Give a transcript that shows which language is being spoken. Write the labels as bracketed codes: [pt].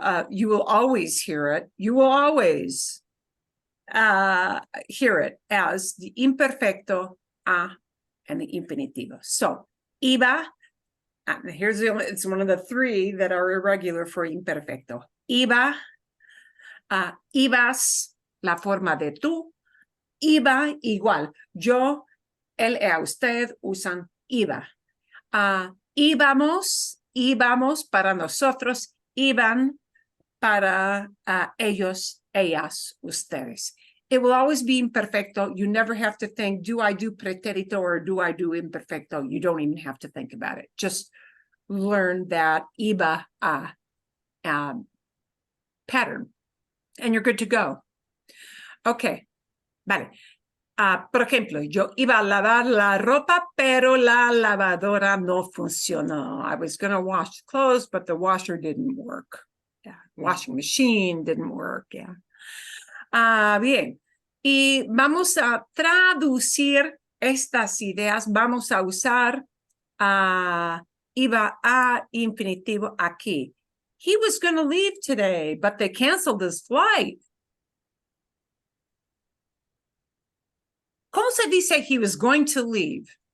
[en] You will always hear it. You will always hear it as the imperfecto a and the infinitivo. So, iba, here's it's one of the three that are irregular for imperfecto. [es] Iba, ibas, la forma de tú, iba igual. Yo, él, ella, usted usan iba. Íbamos para nosotros, iban para ellos, ellas, ustedes. [en] It will always be imperfecto. You never have to think, do I do pretérito or do I do imperfecto? You don't even have to think about it. Just learn that iba pattern. and you're good to go. [es] Okay, vale. Por ejemplo, yo iba a lavar la ropa, pero la lavadora no funcionó. [en] I was going to wash clothes, but the washer didn't work. Yeah, washing machine didn't work. [es] Yeah. Bien. Y vamos a traducir estas ideas. Vamos a usar iba a infinitivo aquí. [en] He was going to leave today, but they canceled his flight. [es] ¿Cómo se dice [en] he was going to leave?